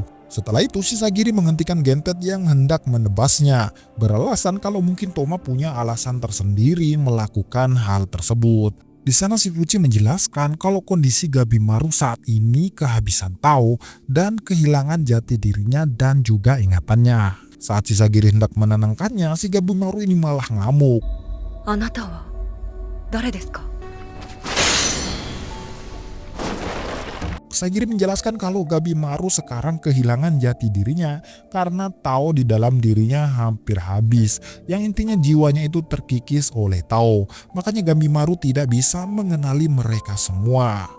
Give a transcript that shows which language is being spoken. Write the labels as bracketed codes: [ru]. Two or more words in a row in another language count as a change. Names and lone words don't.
[id] Setelah itu si Sagiri menghentikan Gentet yang hendak menebasnya, beralasan kalau mungkin Toma punya alasan tersendiri melakukan hal tersebut. Di sana si Fuji menjelaskan kalau kondisi Gabimaru saat ini kehabisan tahu dan kehilangan jati dirinya dan juga ingatannya. Saat si Sagiri hendak menenangkannya, si Gabimaru ini malah ngamuk. [ja] あなたは誰ですか? [id] Sagiri menjelaskan kalau Gabimaru sekarang kehilangan jati dirinya karena Tao di dalam dirinya hampir habis. Yang intinya jiwanya itu terkikis oleh Tao. Makanya Gabimaru tidak bisa mengenali mereka semua.